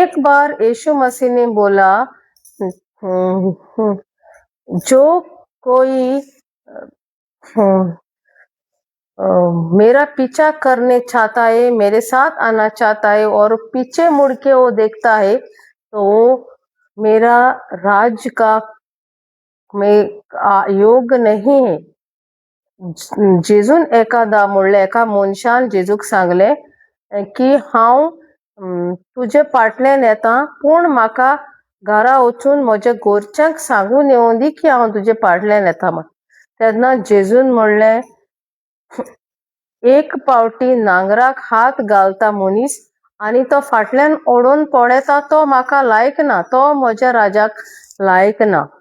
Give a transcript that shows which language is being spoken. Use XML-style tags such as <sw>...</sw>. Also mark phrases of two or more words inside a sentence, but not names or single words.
<hi>एक बार यीशु मसीह ने बोला, जो कोई मेरा पीछा करने चाहता है, मेरे साथ आना चाहता है और पीछे मुड़ के वो देखता है, तो वो मेरा राज का में योग नहीं है।</hi> <kok>जेजून एखादा म्हणले, एका मनशान जेजूक सांगले की हांव तुजे फाटल्यान येता, पूण म्हाका घरा वचून म्हज्या घरच्यांक सांगून येवं दी की हांव तुजे फाटल्यान येता म्हण. तेन्ना जेजून म्हणलें, एक पावटी नांगराक हात घालता मनीस आनी तो फाटल्यान ओडून पळयता, तो म्हाका लायक ना, तो म्हज्या राजाक लायक ना.</kok>